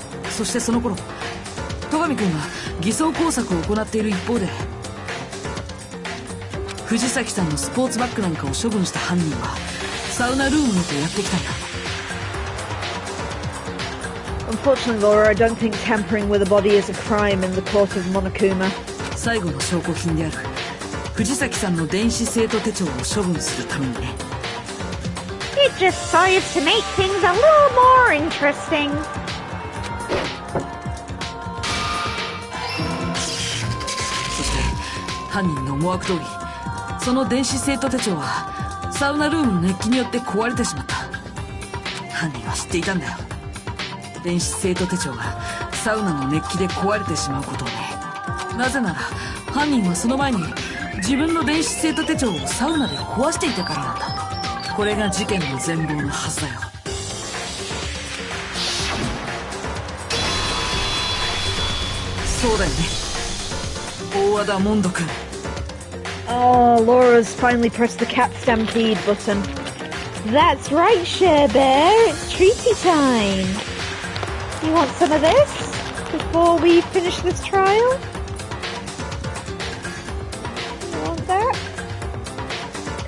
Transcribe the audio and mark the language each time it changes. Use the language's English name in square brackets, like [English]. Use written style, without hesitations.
[Japanese] そしてその頃戸上君は偽装工作を行っている一方で、藤崎さんのスポーツバッグなんかを処分した犯人はサウナルームへとやってきたんだ。 [English] Unfortunately, Laura, I don't think tampering with a body is a crime in the court of Monokuma. [Japanese] 最後の証拠品である藤崎さんの電子生徒手帳を処分するためにね。 [English] It just serves to make things a little more interesting. [Japanese] そして犯人の思惑通り、その電子生徒手帳はサウナルームの熱気によって壊れてしまった。犯人は知っていたんだよ、電子生徒手帳がサウナの熱気で壊れてしまうことをね。なぜなら犯人はその前に自分の電子生徒手帳をサウナで壊していたからなんだ。これが事件の全貌のはずだよ。そうだよね、大和田モンド君。 [English] Oh, Laura's finally pressed the cat stampede button. That's right, Share Bear. It's treaty time. You want some of this before we finish this trial? You want that?